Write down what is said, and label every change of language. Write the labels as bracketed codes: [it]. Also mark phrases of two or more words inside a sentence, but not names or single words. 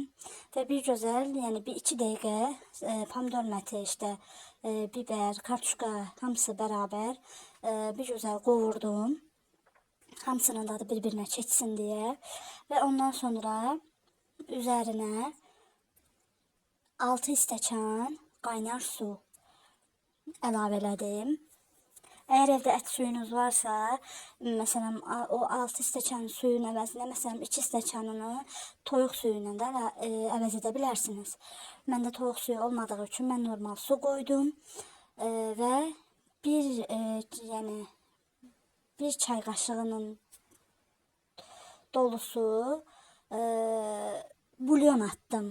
[az] Və bir gözəl, yəni 1-2 dəqiqə pomidor məti, [tr] işte biber, [az] kartuşka hamısı bərabər bir gözəl qovurdum. Hamısının dadı bir-birinə keçsin deyə. Və ondan sonra üzərinə 6 stəkan qaynar su əlavə elədim. [tr] Eğer evde et suyunuz varsa, [az] mesela o 6 stəkan suyun əvəzinə, mesela 2 stəkanını toyuq suyuyla da əvəz edə bilərsiniz. Məndə toyuq suyu olmadığı üçün mən normal su qoydum və yəni bir çay qaşığının dolusu bulyon attım.